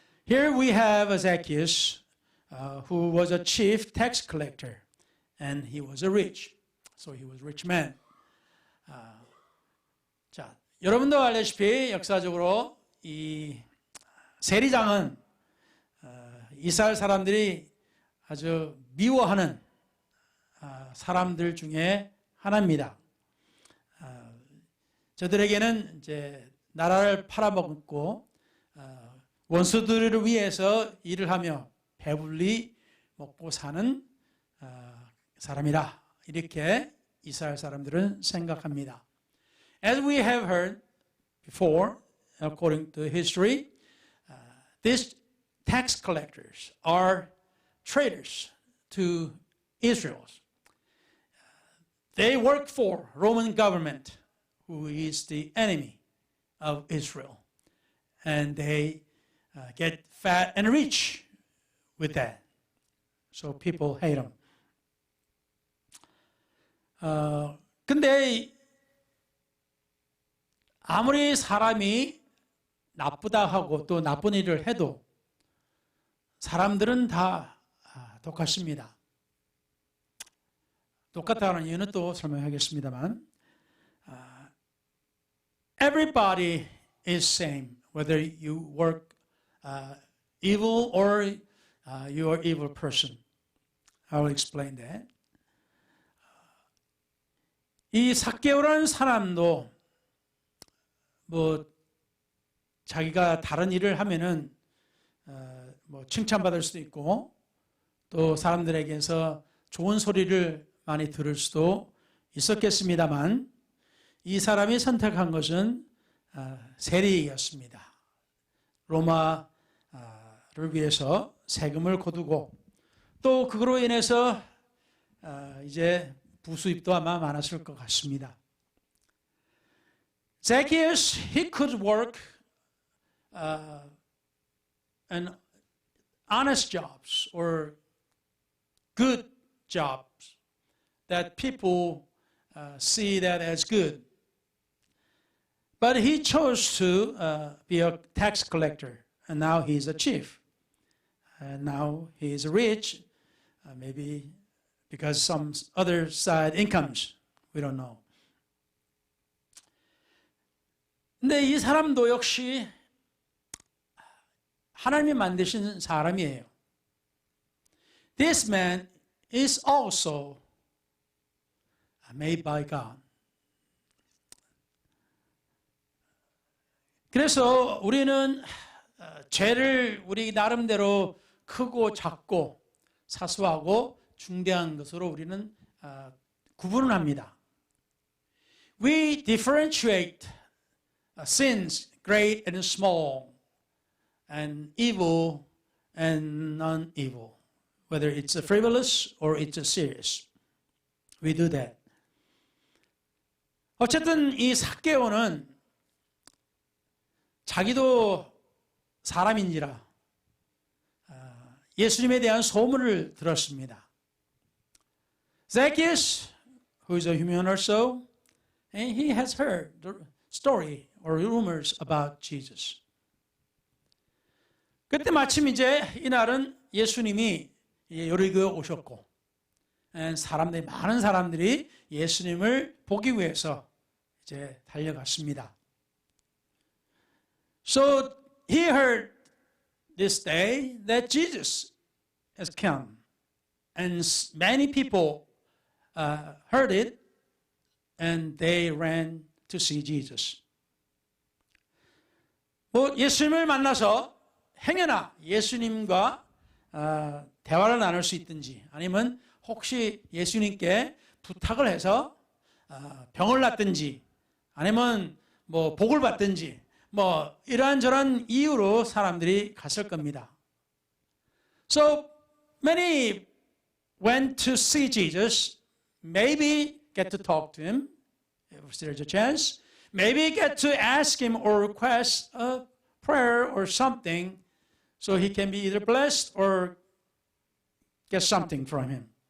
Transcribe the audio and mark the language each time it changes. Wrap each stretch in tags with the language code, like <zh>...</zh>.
<en>Here we have Zacchaeus, who was a chief tax collector, and he was a rich, so he was a rich man.</en> <ko>자, 여러분도 알다시피 역사적으로 이 세리장은 이스라엘 사람들이 아주 미워하는 사람들 중에 하나입니다. 저들에게는 이제 나라를 팔아먹고 원수들을 위해서 일을 하며 배불리 먹고 사는 사람이라 이렇게 이스라엘 사람들은 생각합니다.</ko> <en>As we have heard before, according to history, these tax collectors are traitors to Israel. They work for Roman government, who is the enemy of Israel. And they get fat and rich with that. So people hate them.</en> <ko>근데 아무리 사람이 나쁘다 하고 또 나쁜 일을 해도 사람들은 다 똑같습니다. 똑같다는 이유는 또 설명하겠습니다만</ko> <en>everybody is same, whether you work evil or you are evil person. I will explain that.</en> <ko>이 삭개오라는 사람도 뭐 자기가 다른 일을 하면은 뭐 칭찬받을 수도 있고 또 사람들에게서 좋은 소리를 많이 들을 수도 있었겠습니다만 이 사람이 선택한 것은 세리였습니다. 로마를 위해서 세금을 거두고 또 그로 인해서 이제 부수입도 아마 많았을 것 같습니다.</ko> <en>Zacchaeus, he could work an honest jobs or good jobs that people see that as good. But he chose to be a tax collector, and now he's a chief. And now he is rich, maybe because some other side incomes. We don't know.</en> <ko>근데 이 사람도 역시 하나님이 만드신 사람이에요.</ko> <en>This man is also made by God.</en> <ko>그래서 우리는 죄를 우리 나름대로 크고 작고 사소하고 중대한 것으로 우리는 구분을 합니다.</ko> <en>We differentiate sins great and small and evil and non-evil, whether it's a frivolous or it's a serious. We do that.</en> <ko>어쨌든 이 삭개오는 자기도 사람인지라 예수님에 대한 소문을 들었습니다.</ko> <en>Zacchaeus, who is a human also, and he has heard the story or rumors about Jesus.</en> <ko>그때 마침 이제 이날은 예수님이 여리고에 오셨고, 많은 사람들이 예수님을 보기 위해서 이제 달려갔습니다.</ko> <en>So he heard this day that Jesus has come, and many people heard it, and they ran to see Jesus.</en> <ko>예수님을 만나서 행여나 예수님과 대화를 나눌 수 있든지 아니면 혹시 예수님께 부탁을 해서 병을 낫든지 아니면 복을 받든지 이러한저런 이유로 사람들이 갔을 겁니다.</ko> <en>So many went to see Jesus, maybe get to talk to him if there's a chance, maybe get to ask him or request a prayer or something so he can be either blessed or get something from him.</en>